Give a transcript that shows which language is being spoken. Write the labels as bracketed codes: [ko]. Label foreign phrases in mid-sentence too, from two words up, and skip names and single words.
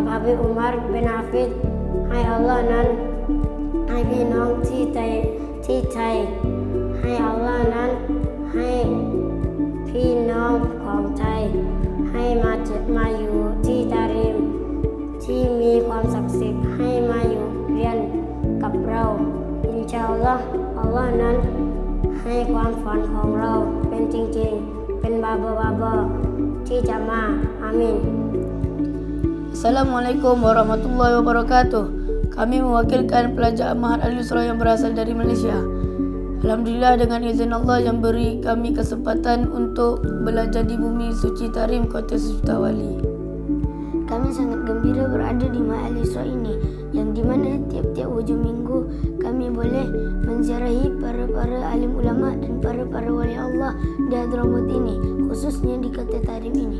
[th] ฮะบิบอุมัรบินอาฟิดให้อัลลอฮ์นั้นให้พี่น้องที่ไทยให้อัลลอฮ์นั้นให้พี่น้องของไทยให้มาอยู่ที่ตาริมที่มีความศักดิ์สิทธิ์ให้มาอยู่เรียนกับเรา [ar] إن شاء الله [th] อัลลอฮ์นั้นให้ความฝันของเราเป็นจริงๆเป็นบาบาที่จะมาอามีน [ar] السلام عليكم ورحمة الله وبركاته. [ms] Kami mewakilkan pelajar Ma'had Al-Isra yang berasal dari Malaysia. Alhamdulillah, dengan izin Allah yang beri kami kesempatan untuk belajar di bumi suci Tarim, kota Sutawali. Kami sangat gembira berada di Ma'had Al-Isra ini, yang dimana tiap-tiap hujung minggu kami boleh menziarahi para alim ulama dan para wali Allah di Hadramaut ini, khususnya di kota Tarim ini.